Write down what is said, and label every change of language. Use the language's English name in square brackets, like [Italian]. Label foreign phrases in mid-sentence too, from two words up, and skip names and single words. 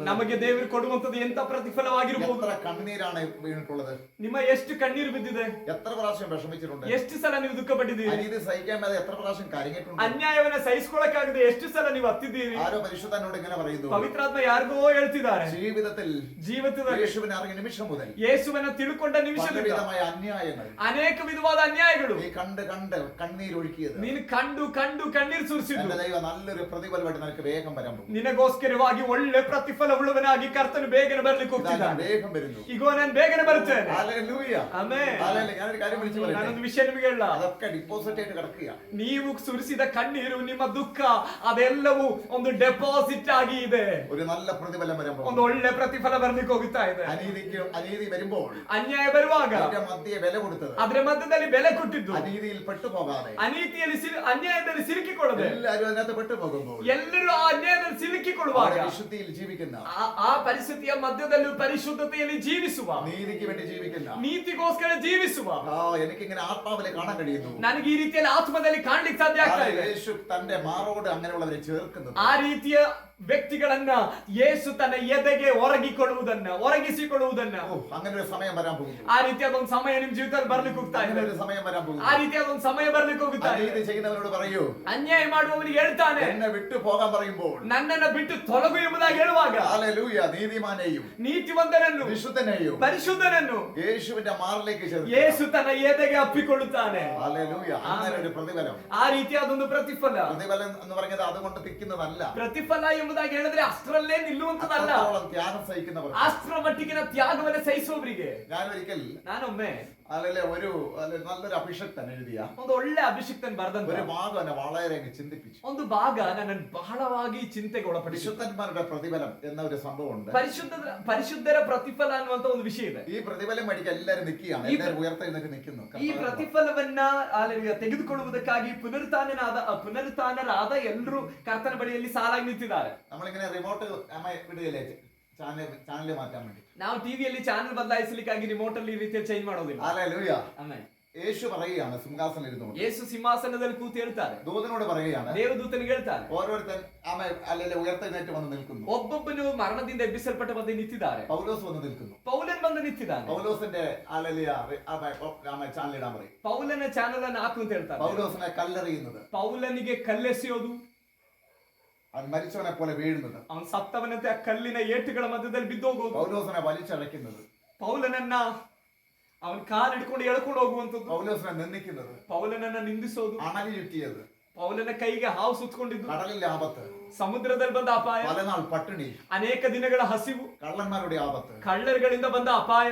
[Kannada] ನಮಗೆ ದೇವರು ಕೊಡುವಂತದ್ದು ಎಂತ ಪ್ರತಿಫಲವಾಗಿರಬಹುದು? [Malayalam] എത്ര കണ്ണീരാണ് വീണിട്ടുള്ളത്? [Kannada] ನಿಮ್ಮ ಎಷ್ಟು ಕಣ್ಣೀರು ಬಿದ್ದಿದೆ? [Malayalam] എത്ര പ്രാവശ്യം വിഷമിച്ചിട്ടുണ്ട്? [Kannada] ಎಷ್ಟು ಸಲ ನೀವು ದುಃಖ ಪಟ್ಟಿದ್ದೀರಿ? [Malayalam] അനീതി സഹിക്കാൻ മേലെ എത്ര പ്രാവശ്യം കരഞ്ഞിട്ടുണ്ട്? [Kannada] ಅನ್ಯಾಯವನ್ನ ಸಹಿಸಿಕೊಳ್ಳಕ್ಕಾಗದೆ ಎಷ್ಟು ಸಲ ನೀವು ಹತ್ತಿದ್ದೀರಿ? [Malayalam] ആരോ പരിശുദ്ധനോട് ഇങ്ങനെ പറയുന്നു, [Kannada] ಪವಿತ್ರಾತ್ಮ ಯಾರಿಗೋ ಹೇಳ್ತಿದ್ದಾರೆ, ಜೀವಿತದಲ್ಲಿ [Malayalam] യേശുവിനെ അറിഞ്ഞ നിമിഷം മുതൽ [Kannada] ಯೇಸುವನ್ನ ತಿಳ್ಕೊಂಡ ನಿಮಿಷದಿಂದ [Malayalam] പലവിധമായ അന്യായങ്ങൾ [Kannada] ಅನೇಕ ವಿಧವಾದ ಅನ್ಯಾಯಗಳು [Malayalam] നീ കണ്ട് കണ്ണീരൊഴുക്കിയത്, [Kannada] ನೀನು ಕಂಡು ಕಂಡು ಕಣ್ಣೀರು ಸುರಿಸಿದ್ದು, [Malayalam] എന്റെ ദൈവം നല്ലൊരു പ്രതിഫലമായിട്ട് നിനക്ക് വേഗം വരാൻ പോകും. [Kannada] ನಿನಗೋಸ್ಕರವಾಗಿ ಒಳ್ಳೆ ಪ್ರತಿಫಲವುಳ್ಳವನಾಗಿ ಕರ್ತನು ಬೇಗನೆ ಬರ್ಲಿಕ್ಕೆ ಹೋಗ್ತಿದ್ದಾನೆ. [Malayalam] വേഗം വരുന്നു. [Kannada] ಈಗೋ ನಾನು ಬೇಗನೆ ಬರ್ತೇನೆ. [Malayalam] ഹല്ലേലൂയ. [Kannada] ಆಮೆನ್. [Malayalam] ഹല്ലേലൂയ. ഞാനൊരു കാര്യം വിളിച്ചു പറയട്ടെ. [Kannada] ನಾನೊಂದು ವಿಷಯ ನಿಮಗೆ ಹೇಳ. [Malayalam] അതൊക്കെ ഡിപ്പോസിറ്റ് ആയിട്ട് കിടക്കുക. [Kannada] ನೀವು ಸುರಿಸಿದ ಕಣ್ಣೀರು, ನಿಮ್ಮ ದುಃಖ, ಅದೆಲ್ಲವೂ ಒಂದು ಡೆಪಾಸಿಟ್ ಆಗಿ ಇದೆ. [Malayalam] ഒരു നല്ല പ്രതിഫലം വരാൻ [Kannada] ಒಂದು [Malayalam] പോകും. [Kannada] ಒಳ್ಳೆ ಪ್ರತಿಫಲ ಬರ್ಲಿಕ್ಕೆ ಹೋಗ್ತಾ ಇದೆ. [Malayalam] അനീതി വരുമ്പോൾ [Kannada] ಅನ್ಯಾಯ ಬರುವಾಗ [Malayalam] അതിന്റെ മധ്യേ വില കൊടുത്തത്, [Kannada] ಅದ್ರ ಮಧ್ಯದಲ್ಲಿ ಬೆಲೆ ಕೊಟ್ಟಿದ್ದು, [Malayalam] അനീതിയിൽ പെട്ടുപോകാതെ, [Kannada] ಅನ್ಯಾಯದಲ್ಲಿ ಸಿಲುಕಿಕೊಳ್ಳದೆ, [Malayalam] എല്ലാവരും അതിനകത്ത് പെട്ടുപോകുമ്പോൾ, [Kannada] ಎಲ್ಲರೂ ಆ ಅನ್ಯಾಯದಲ್ಲಿ ಸಿಲುಕಿಕೊಳ್ಳುವಾಗ, [Malayalam] വിശുദ്ധിയിൽ ജീവിക്കുന്ന, [Kannada] ಆ ಪರಿಸ್ಥಿತಿಯ ಮಧ್ಯದಲ್ಲೂ ಪರಿಶುದ್ಧತೆಯಲ್ಲಿ ಜೀವಿಸುವ, [Malayalam] നീതിക്ക് വേണ്ടി ജീവിക്കുന്ന, [Kannada] ನೀತಿಗೋಸ್ಕರ ಜೀವಿಸುವ, [Malayalam] എനിക്കിങ്ങനെ ആത്മാവിലെ കാണാൻ കഴിയുന്നു. [Kannada] ನನಗೆ ಈ ರೀತಿಯಲ್ಲಿ ಆತ್ಮದಲ್ಲಿ ಕಾಣ್ಲಿಕ್ಕೆ ಸಾಧ್ಯ ಆಗ್ತಾ ಇದೆ. [Malayalam] യേശു തന്റെ മാറോട് അങ്ങനെയുള്ളവരെ ചേർക്കുന്നത്, [Kannada] ಆ ರೀತಿಯ ವ್ಯಕ್ತಿಗಳನ್ನ ಯೇಸು ತನ್ನ ಎದೆಗೆ ಒರಗಿಸಿಕೊಳ್ಳುವುದನ್ನ [Malayalam] ഓ, അങ്ങനെ ഒരു സമയം വരാൻ പോകുന്നു. [Kannada] ಆ ರೀತಿಯಾದ ಒಂದು ಸಮಯ ನಿಮ್ ಜೀವಿತದಲ್ಲಿ ಬರ್ಲಿಕ್ಕೆ ಹೋಗ್ತಾ [Malayalam] അങ്ങനെ [Kannada] ಇದೆ. [Malayalam] ഒരു സമയം വരാൻ പോകുന്നു. [Kannada] ಆ ರೀತಿಯಾದ ಒಂದು ಸಮಯ ಬರ್ಲಿಕ್ಕೆ ಹೋಗುತ್ತಾ ಇದೆ. [Malayalam] അനീതി ചെയ്യുന്നവരോട് പറയൂ, [Kannada] ಅನ್ಯಾಯ ಮಾಡುವವನಿಗೆ ಹೇಳ್ತಾನೆ, [Malayalam] എന്നെ വിട്ടു പോകാൻ പറയുമ്പോൾ [Kannada] ನನ್ನನ್ನ ಬಿಟ್ಟು ತೊಲಗು ಎಂಬುದಾಗಿ ಹೇಳುವಾಗ [Malayalam] ഹല്ലേലൂയ, നീതിമാനെയും [Kannada] ನೀತಿವಂತನನ್ನು [Malayalam] വിശുദ്ധനെയും [Kannada] പരിശുദ്ധನನ್ನು [Malayalam] യേശുവിന്റെ മാറിലേക്ക് ചേർക്കുക. [Kannada] ಯೇಸು ತನ್ನ ಎದೆಗೆ ಅಪ್ಪಿಕೊಳ್ಳುತ್ತಾನೆ. [Malayalam] ഹല്ലേലൂയ, അങ്ങനെ ഒരു പ്രതിഫലം. [Kannada] ಆ ರೀತಿಯಾದೊಂದು ಪ್ರತಿಫಲ. [Malayalam] പ്രതിഫലം എന്ന് പറഞ്ഞത് അതുകൊണ്ട് തിക്കുന്നതല്ല. [Kannada] ಪ್ರತಿಫಲ ಎಂಬುದಾಗಿ ಹೇಳಿದ್ರೆ ಅಷ್ಟರಲ್ಲೇ ನಿಲ್ಲುವಂತದಲ್ಲ. [Malayalam] അത്രത്തോളം ത്യാഗം സഹിക്കുന്നവർ. [Kannada] ಅಷ್ಟರ ಮಟ್ಟಿಗಿನ ತ್ಯಾಗವನ್ನ ಸಹಿಸುವವರಿಗೆ. [Malayalam] ഞാനൊരിക്കൽ [Kannada] ನಾನೊಮ್ಮೆ [Malayalam] നല്ലൊരു അഭിഷക്തൻ എഴുതിയ [Kannada] ಒಂದು ಒಳ್ಳೆ ಅಭಿಷಿಕ್ತನ್ ಬರೆದಂತ [Malayalam] ഒരു ഭാഗം എന്നെ വളരെ അങ്ങ് ചിന്തിപ്പിച്ചു. [Kannada] ಒಂದು ಭಾಗ ನನ್ನನ್ನು ಬಹಳವಾಗಿ ಚಿಂತೆಗೆ ಒಳಪಡಿಸಿತು. [Malayalam] വിശുദ്ധന്മാരുടെ പ്രതിഫലം എന്ന ഒരു സംഭവമുണ്ട്. [Kannada] ಪರಿಶುದ್ಧರ ಪ್ರತಿಫಲ ಅನ್ನುವಂತ ಒಂದು ವಿಷಯ ಇದೆ. [Malayalam] ഈ പ്രതിഫലം മേടിക്കാൻ എല്ലാവരും നിൽക്കുകയാണ്, എല്ലാവരും ഉയർത്തെഴുന്നേറ്റ് നിൽക്കുന്നു. [Kannada] ಈ ಪ್ರತಿಫಲವನ್ನ ತೆಗೆದುಕೊಳ್ಳುವುದಕ್ಕಾಗಿ ಪುನರುತ್ಥಾನರಾದ ಎಲ್ಲರೂ ಕರ್ತನ ಬಳಿಯಲ್ಲಿ ಸಾಲಾಗಿ ನಿಂತಿದ್ದಾರೆ. [Malayalam] നമ്മളിങ്ങനെ റിമോട്ട് വിടുകയല്ലേ ചാനൽ മാറ്റാൻ വേണ്ടി. [Kannada] ನಾವು ಟಿವಿಯಲ್ಲಿ ಚಾನೆಲ್ ಬದಲಾಯಿಸಲಿಕ್ಕಾಗಿ ರಿಮೋಟ್ ಅಲ್ಲಿ ಈ ರೀತಿಯಲ್ಲಿ ಚೇಂಜ್ ಮಾಡೋದಿಲ್ಲ. [Malayalam] ഹല്ലേലൂയ. [Kannada] ಆಮೆನ್. [Malayalam] യേശു പറയുകയാണ് സിംഹാസനം ഇരുന്നുകൊണ്ട്. [Kannada] ಯೇಸು ಸಿಂಹಾಸನದಲ್ಲಿ ಕೂತು ಹೇಳ್ತಾರೆ. [Malayalam] ദൂതനോട് പറയുകയാണ്, [Kannada] ದೇವದೂತನಿಗೆ ಹೇಳ್ತಾರೆ. [Malayalam] ഓരോരുത്തൻ ഉയർത്തെഴുന്നേറ്റ് വന്ന് നിൽക്കുന്നു. [Kannada] ಒಬ್ಬೊಬ್ಬನು ಮರಣದಿಂದ ಎಬ್ಬಿಸಲ್ಪಟ್ಟ ಬಂದು ನಿಂತಿದ್ದಾರೆ. [Malayalam] പൗലോസ് വന്ന് നിൽക്കുന്നു. [Kannada] ಪೌಲನ್ ಬಂದು ನಿಂತಿದ್ದಾನೆ. [Malayalam] പൗലോസിന്റെ ചാനലിടാൻ പറയും. [Kannada] ಪೌಲನ ಚಾನಲ್ ಅನ್ನು ಹಾಕು ಅಂತ ಹೇಳ್ತಾರೆ. [Malayalam] പൗലോസിനെ കല്ലെറിയുന്നത്, [Kannada] ಪೌಲನಿಗೆ ಕಲ್ಲೆಸೆಯೋದು, [Malayalam] അവൻ മരിച്ചവനെ പോലെ വീഴുന്നത്, [Kannada] ಅವನು ಸತ್ತವನಂತೆ ಆ ಕಲ್ಲಿನ ಏಟುಗಳ ಮಧ್ಯದಲ್ಲಿ ಬಿದ್ದೋಗೋದು, [Malayalam] പൗലോസിനെ വലിച്ചഴയ്ക്കുന്നത്, [Kannada] ಪೌಲನನ್ನ ಅವನ ಕಾಲು ಹಿಡ್ಕೊಂಡು ಎಳ್ಕೊಂಡು ಹೋಗುವಂತದ್ದು, [Malayalam] പൗലോസിനെ നിന്ദിക്കുന്നത്, [Kannada] ಪೌಲನನ್ನ ನಿಂದಿಸೋದು, [Malayalam] അണലി ചുറ്റിയത്, [Kannada] ಪೌಲನ ಕೈಗೆ ಹಾವು ಸುತ್ತಕೊಂಡಿದ್ದು, [Malayalam] കടലിലെ ആപത്ത്, [Kannada] ಸಮುದ್ರದಲ್ಲಿ ಬಂದ ಅಪಾಯ, [Malayalam] പലനാൾ പട്ടിണി, [Kannada] ಅನೇಕ ದಿನಗಳ ಹಸಿವು, [Malayalam] കള്ളന്മാരുടെ ആപത്ത്, [Kannada] ಕಳ್ಳರುಗಳಿಂದ ಬಂದ ಅಪಾಯ,